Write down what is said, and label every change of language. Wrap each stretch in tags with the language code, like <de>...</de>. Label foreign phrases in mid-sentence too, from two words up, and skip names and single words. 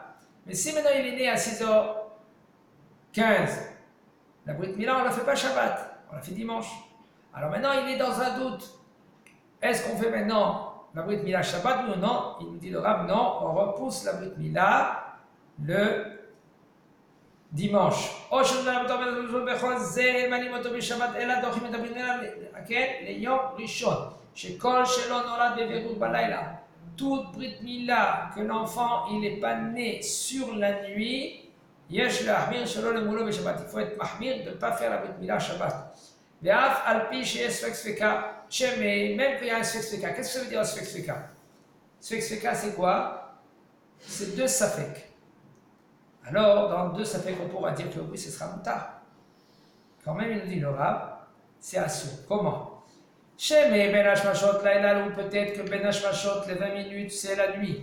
<fr>Mais si maintenant il est né à 6h15, la</fr> <he>ברית מילה</he> <fr>on ne la fait pas Shabbat, on la fait dimanche. Alors maintenant il est dans un doute. Est-ce qu'on fait maintenant la</fr> <he>ברית מילה שבת</he> <fr>ou non? Il nous dit le Rav, non, on repousse la</fr> <he>ברית מילה</he> <fr>le dimanche.</fr> <he>או שנולד בכל זה מעלים אותו בשבת, אלא דוחים את הברית מילה, כן? ליום ראשון. שכל שלא נולד בבירור בלילה.</he> <fr>Toute</fr> <he>ברית מילה</he> <fr>que l'enfant il n'est pas né sur la nuit,</fr> <he>יש להחמיר שלא למולו בשבת.</he> <fr>Il faut être mahmir de ne pas faire la</fr> <he>ברית מילה שבת. ואף על פי שיש ספק ספקה,</he> <fr>même qu'il y a un</fr> <he>ספק ספקה.</he> <fr>Qu'est-ce que ça veut dire un</fr> <he>ספק ספקה? ספק ספקה</he> <fr>c'est quoi? C'est deux safek. Alors, dans deux safek, on pourra dire que oui, ce sera moutar. Quand même, il nous dit le Rav, c'est assourd. Comment?</fr> <he>שמא בין השמשות לילה,</he> <fr>ou peut-être que</fr> <he>בין השמשות,</he> <fr>les 20 minutes, c'est la nuit.</fr>